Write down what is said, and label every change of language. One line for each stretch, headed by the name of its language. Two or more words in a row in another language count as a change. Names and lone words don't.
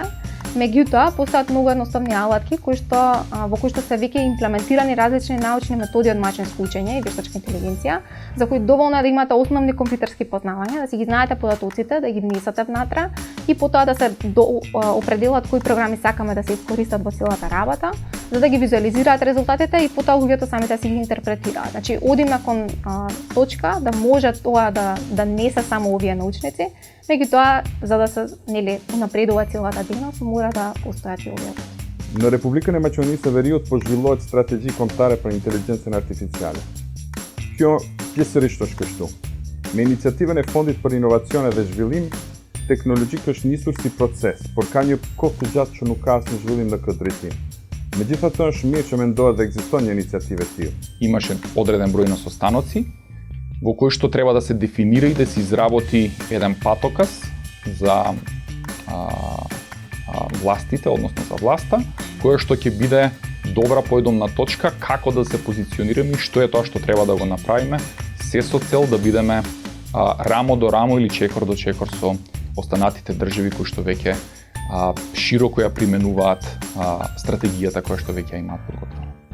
Macedonian: Меѓутоа, постојат многу едноставни алатки во кои што се веќе имплементирани различни научни методи од машинско учење и вештачка интелигенција, за кои доволно е да имате основни компјутерски познавања, да си ги знаете податоците, да ги внесете внатре и потоа да се определат кои програми сакаме да се искористат во целата работа, за да ги визуализираат резултатите и потоа луѓето самите да си ги интерпретираат. Значи, одиме кон точка да може тоа да не се само овие научници, меѓутоа за да се унапредува целата дейност, мора да постојат и овие.
Albanian: Në Republikën e Maqedonisë së Veriut po zhvillohet strategji kombëtare për inteligjencën artificiale. Kjo pjesërisht është kështu. Me iniciativën e Fondit për Inovacione dhe Zhvillim, teknologjik është nisur si proces, por ka një kohë të gjatë që nuk ka asnjë zhvillim në këtë drejtim. Megjithatë është mirë që mendohet dhe ekziston një iniciativë e tillë.
Macedonian: Имаше одреден број на состаноци во кој што треба да се дефинира и да се изработи еден патоказ за властите, односно за власта, која што ќе биде добра поедомна точка како да се позиционираме и што е тоа што треба да го направиме, се со цел да бидеме рамо до рамо или чекор до чекор со останатите држави кои што веќе широко ја применуваат стратегијата која што веќе имаат подготвена.